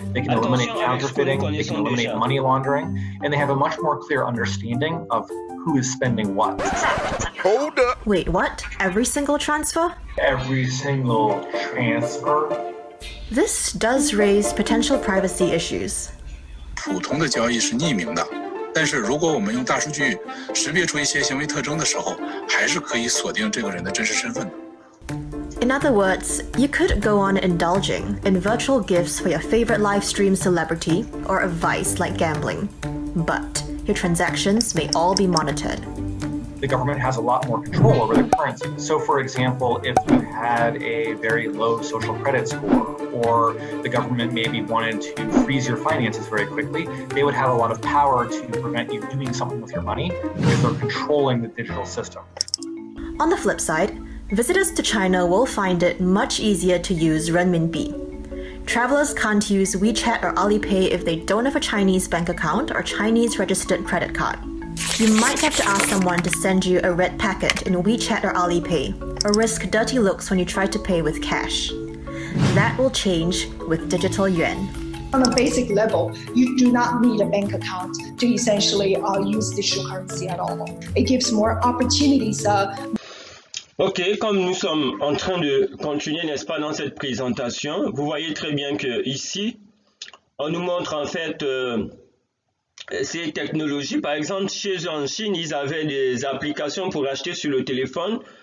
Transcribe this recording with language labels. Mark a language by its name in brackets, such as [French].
[English] They can eliminate counterfeiting, they can eliminate money laundering, and they have a much more clear understanding of who is spending what. Hold up. Wait, what? Every single transfer? Every single transfer. This does raise potential privacy issues. [Chinese] 普通的交易是匿名的，但是如果我们用大数据识别出一些行为特征的时候，还是可以锁定这个人的真实身份的。 [English] In other words, you could go on indulging in virtual gifts for your favorite live stream celebrity or a vice like gambling. But your transactions may all be monitored. The government has a lot more control over the currency. So for example, if you had a very low social credit score, or the government maybe wanted to freeze your finances very quickly, they would have a lot of power to prevent you doing something with your money because they're controlling the digital system. On the flip side, visitors to China will find it much easier to use renminbi. Travelers can't use WeChat or Alipay if they don't have a Chinese bank account or Chinese registered credit card. You might have to ask someone to send you a red packet in WeChat or Alipay, or risk dirty looks when you try to pay with cash. That will change with digital yuan. On a basic level, you do not need a bank account to essentially use digital currency at all. It gives more opportunities. [French] Ok, comme nous sommes en train de continuer, n'est-ce pas, dans cette présentation, vous voyez très bien que ici, on nous montre en fait ces technologies. Par exemple, chez eux en Chine, ils avaient des applications pour acheter sur le téléphone.